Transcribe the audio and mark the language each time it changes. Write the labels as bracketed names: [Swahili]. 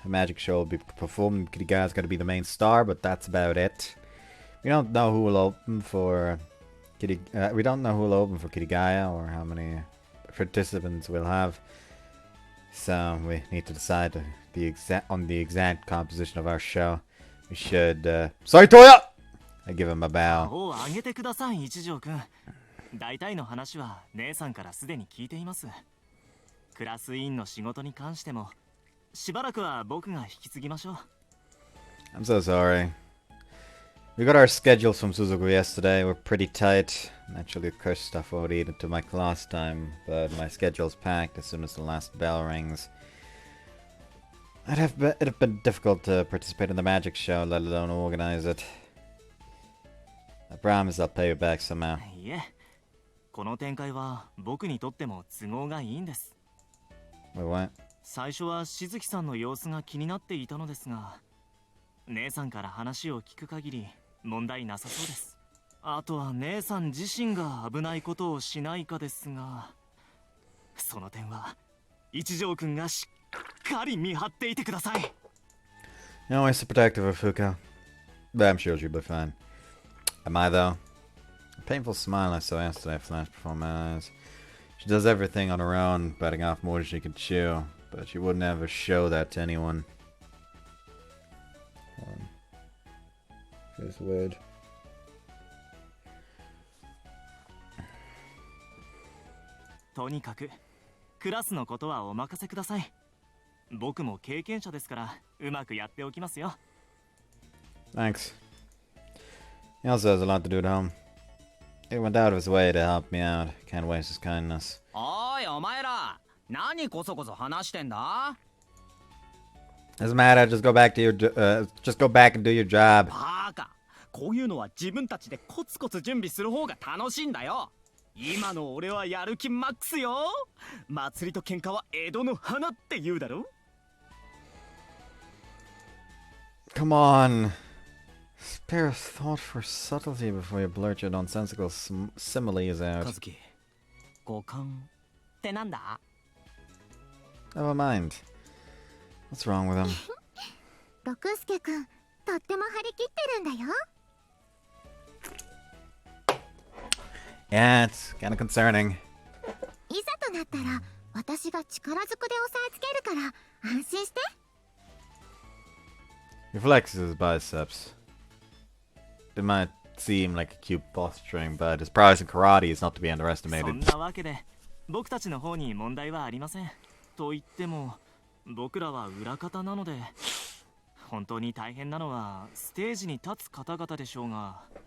[English] A magic show will be performed. Kirigai's got to be the main star, but that's about it. We don't know who will open for Kirigaya or how many participants we'll have. So we need to decide on the exact composition of our show. We should. Sorry, Toya! I give him a bow. [Japanese] をあげてください、一条くん。大体の話は姉さんからすでに聞いています。クラス委員の仕事に関してもしばらくは僕が引き継ぎましょう。 [English] I'm so sorry. We got our schedules from Suzuku yesterday. We're pretty tight. Naturally, of course, stuff won't eat into my class time, but my schedule's packed as soon as the last bell rings. It'd have been difficult to participate in the magic show, let alone organize it. I promise I'll pay you back somehow. [Japanese] いえ、この展開は僕にとっても都合がいいんです。 [English] Wait, what? [Japanese] 最初はしずきさんの様子が気になっていたのですが、姉さんから話を聞く限り問題なさそうです。あとは姉さん自身が危ないことをしないかですが、その点は一条くんがしっかり見張っていてください。 [English] You're always so protective of Fuuko, but I'm sure she'll be fine. Am I though? Painful smile I saw yesterday flashed before my eyes. She does everything on her own, biting off more than she can chew, but she wouldn't ever show that to anyone. Feels weird. [Japanese] とにかくクラスのことはお任せください。僕も経験者ですからうまくやっておきますよ。 [English] Thanks. He also has a lot to do at home. He went out of his way to help me out. Can't waste his kindness. [Japanese] おいお前ら、何こそこそ話してんだ？ [English] Doesn't matter. Just go back to your just go back and do your job. [Japanese] バカ。こういうのは自分たちでコツコツ準備する方が楽しいんだよ。今の俺はやる気マックスよ。祭りと喧嘩は江戸の花って言うだろ。 [English] Come on. Spare a thought for subtlety before you blurt your nonsensical similes out. [Japanese] 和樹、五感ってなんだ？ [English] Never mind. What's wrong with him? [Japanese] 六助くん、とっても張り切ってるんだよ。 [English] Yeah, it's kind of concerning. [Japanese] いざとなったら、私が力ずくで押さえつけるから安心して。 [English] He flexes his biceps. It might seem like a cute posturing, but his prowess in karate is not to be [Japanese] そん [English] underestimated. [Japanese] なわけで僕たちの方に問題はありません。と言っても僕らは裏方なので、本当に大変なのはステージに立つ方々でしょうが。